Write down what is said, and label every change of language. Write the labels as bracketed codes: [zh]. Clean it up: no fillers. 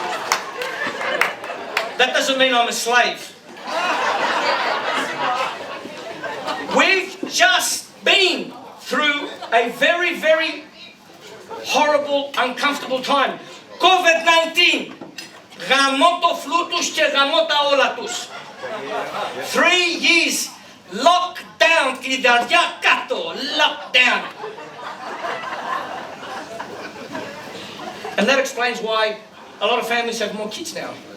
[en] That doesn't mean I'm a slave. We've just been through a very, very horrible, uncomfortable time. COVID-19. [el] Γαμώ το φλού τους και γαμώ τα όλα τους. [en] 3 years lockdown, [el] κλειδαριά κάτω, [en] lockdown. And that explains why a lot of families have more kids now.